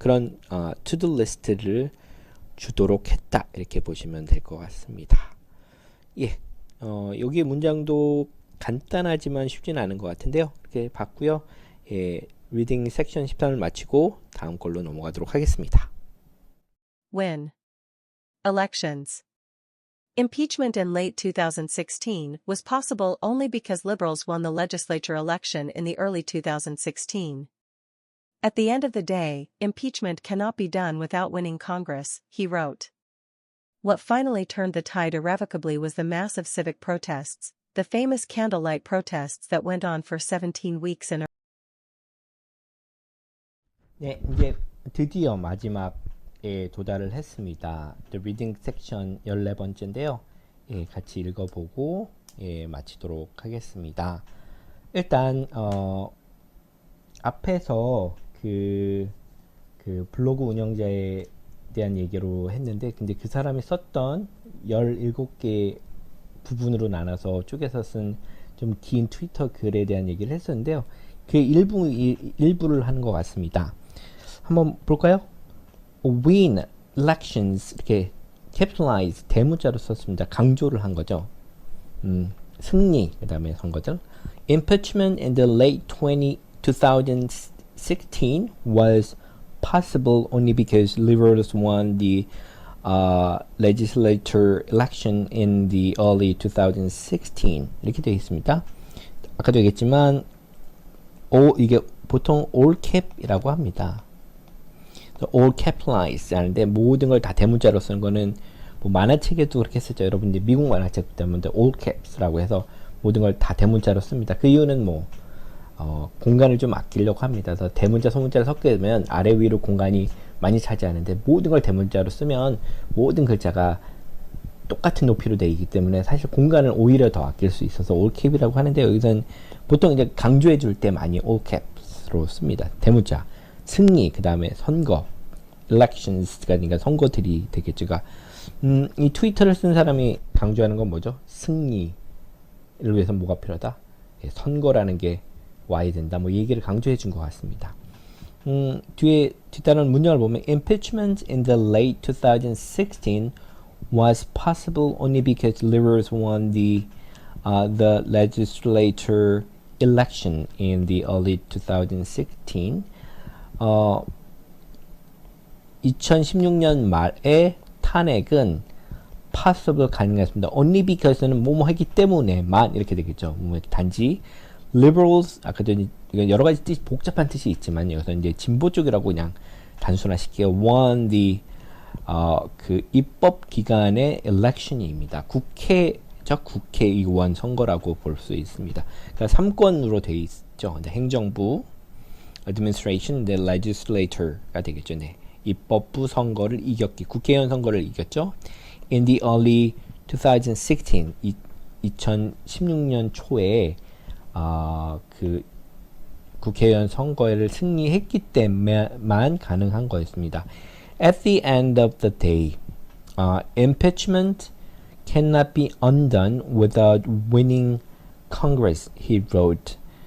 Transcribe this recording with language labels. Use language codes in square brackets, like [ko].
[ko] 그런 to-do 리스트를 주도록 했다 이렇게 보시면 될 것 같습니다. 예, 여기 문장도 간단하지만 쉽지는 않은 것 같은데요. 이렇게 봤고요. 예, 리딩 섹션 13을 마치고 다음 걸로 넘어가도록 하겠습니다. [en] Win. Elections. Impeachment in late 2016 was possible only because liberals won the legislature election in the early 2016. At the end of the day, impeachment cannot be done without winning Congress, he wrote. What finally turned the tide irrevocably was the massive civic protests, the famous candlelight protests that went on for 17 weeks in a [ko] 네, 이제 드디어 마지막에 도달을 했습니다. [en] The reading section [ko] 14번째인데요. 예, 같이 읽어보고 예, 마치도록 하겠습니다. 일단 앞에서 그 블로그 운영자에 대한 얘기로 했는데 근데 그 사람이 썼던 17개 부분으로 나눠서 쪼개서 쓴 좀 긴 트위터 글에 대한 얘기를 했었는데요. 그 일부를 하는 것 같습니다. 한번 볼까요? [en] Win elections [ko] 이렇게 capitalize 대문자로 썼습니다. 강조를 한 거죠. 승리 그 다음에 선거들. [en] Impeachment in the late 2016 was possible only because liberals won the legislature election in the early 2016 [ko] 이렇게 되어 있습니다. 아까도 얘기했지만 이게 보통 all cap이라고 합니다. all capitalize 하는데 모든 걸 다 대문자로 쓰는 거는 뭐 만화책에도 그렇게 쓰죠. 여러분들 미국 만화책 때문에 all caps라고 해서 모든 걸 다 대문자로 씁니다. 그 이유는 뭐 공간을 좀 아끼려고 합니다. 그래서 대문자 소문자를 섞게 되면 아래 위로 공간이 많이 차지하는데 모든 걸 대문자로 쓰면 모든 글자가 똑같은 높이로 되어 있기 때문에 사실 공간을 오히려 더 아낄 수 있어서 all cap이라고 하는데 여기서는 보통 이제 강조해 줄 때 많이 all caps로 씁니다. 대문자 승리 그 다음에 선거 elections가 그러니까 선거들이 되겠죠. 이 트위터를 쓴 사람이 강조하는 건 뭐죠? 승리를 위해서 뭐가 필요하다? 예, 선거라는 게 와야 된다. 뭐 얘기를 강조해 준 것 같습니다. 뒤에 뒷단원 문장을 보면 [en] impeachment in the late 2016 was possible only because liberals won the legislature election in the early 2016. [ko] 2016년 말에 탄핵은 possible 가능했습니다. only because는 뭐뭐 했기 때문에만 이렇게 되겠죠. 단지 liberals 아까도 이건 여러 가지 뜻 복잡한 뜻이 있지만 여기서 이제 진보 쪽이라고 그냥 단순화시키고 won the 그 입법 기관의 election입니다. 국회의원 선거라고 볼 수 있습니다. 그러니까 3권으로 되어 있죠. 행정부 administration, the legislature가 되겠죠. 네. 입법부 선거를 이겼기, 국회의원 선거를 이겼죠. [en] In the early 2016, [ko] 2016년 초에 그 국회의원 선거를 승리했기 때문에만 가능한 거였습니다. [en] At the end of the day, impeachment cannot be undone without winning Congress, he wrote.